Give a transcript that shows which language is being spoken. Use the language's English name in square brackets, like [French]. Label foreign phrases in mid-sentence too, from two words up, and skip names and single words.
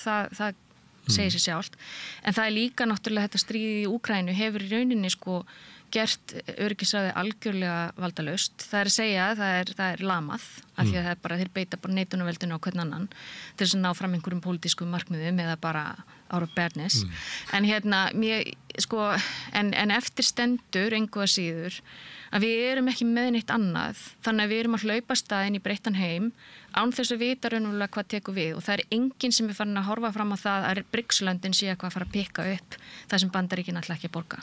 [Icelandic] Það segir sér sjálft. En það líka náttúrulega þetta stríð í Úkraínu hefur í rauninni sko gert öryggisráðið algjörlega valdalaust. Það að segja að það lamað af því að þeir beita bara neitunarveldinu á hvern annan til þess að ná fram einhverjum pólitískum markmiðum eða bara [English] out of badness. [Icelandic] En en eftir stendur engu að síður að við erum ekki með neitt annað þannig að við erum að hlaupa staðinn í breyttan heim án þess að vita raunverulega hvað tekur við og það enginn sem farin að horfa fram á það að BRICS-löndin sé eitthvað að fara að pikka upp það sem Bandaríkin ætla ekki að borga.